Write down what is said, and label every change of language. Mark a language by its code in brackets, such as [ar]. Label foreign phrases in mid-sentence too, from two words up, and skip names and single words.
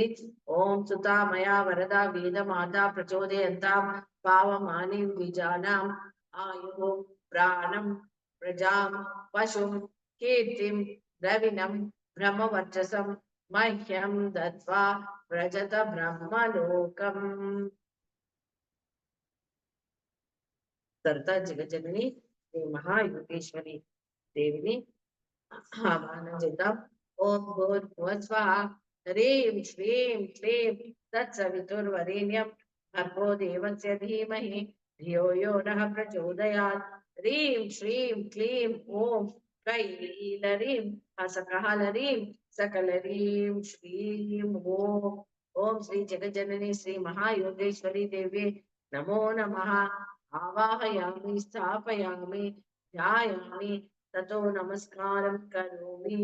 [sa] ఓం సుతామయా వరద వేదమాత ప్రచోదయంతాం పావమాని విజానాం ఆయు ప్రాణం ప్రజాం పశుం కీర్తిం ద్రవిణం బ్రహ్మవర్చసం మహ్యం దత్వా ప్రజత బ్రహ్మలోకం. [te] సరదా జగజనని శ్రీ మహాయోగేశ్వరి దేవిని ఆవాహనం చేద్దాం. [sa] ఓం భూర్భువస్వః హ్రీం శ్రీం క్లీం తత్సవితుర్వరేణ్యం భర్గో దేవస్య ధీమహి ధియో యో నః ప్రచోదయాత్. హ్రీం శ్రీం క్లీం ఓం కైలరీం హసకహలరీం సకలరీం శ్రీం ఓం. ఓం శ్రీ జగజనని శ్రీ మహాయోగేశ్వరి దేవి నమో నమః. ఆవాహయామి స్థాపయామి ధ్యాయామి తతో నమస్కారం కరోమి.